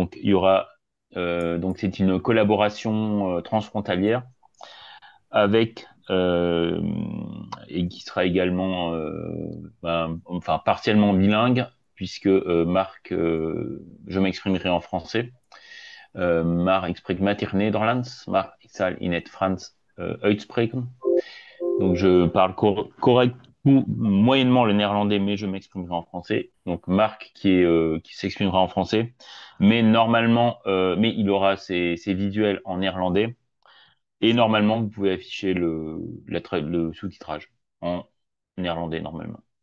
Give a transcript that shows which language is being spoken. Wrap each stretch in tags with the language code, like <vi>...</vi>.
<fr>Donc il y aura donc c'est une collaboration transfrontalière avec et qui sera également enfin partiellement bilingue puisque Marc, je m'exprimerai en français.</fr> <nl>Maar ik spreek matig Nederlands, maar ik zal in het Frans uitspreken.</nl> <fr>Donc je parle correct ou moyennement le néerlandais, mais je m'exprimerai en français. Donc Marc qui s'exprimera en français, mais normalement, mais il aura ses visuels en néerlandais et normalement vous pouvez afficher le sous-titrage en néerlandais normalement.</fr>